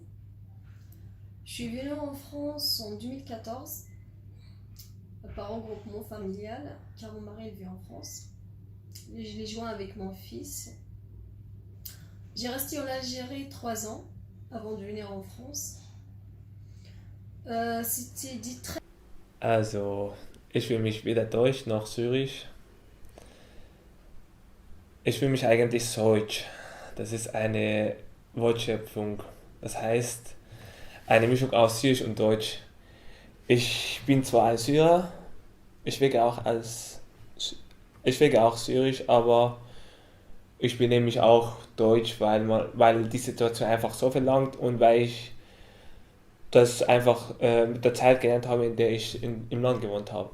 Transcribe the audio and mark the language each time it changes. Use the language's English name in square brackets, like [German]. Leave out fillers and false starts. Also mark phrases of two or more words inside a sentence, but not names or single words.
[French] Je suis venue en France en 2014 par regroupement familial, car mon mari vit en France. Et je l'ai joint avec mon fils. J'ai resté en Algérie 3 ans avant de venir en France. C'était dit très... [German] Also, ich will mich weder deutsch noch syrisch. Ich fühle mich eigentlich deutsch. Das ist eine Wortschöpfung. Das heißt, eine Mischung aus Syrisch und Deutsch. Ich bin zwar ein Syrer, ich wirke auch Syrisch, aber ich bin nämlich auch Deutsch, weil die Situation einfach so verlangt und weil ich das einfach mit der Zeit gelernt habe, in der ich im Land gewohnt habe.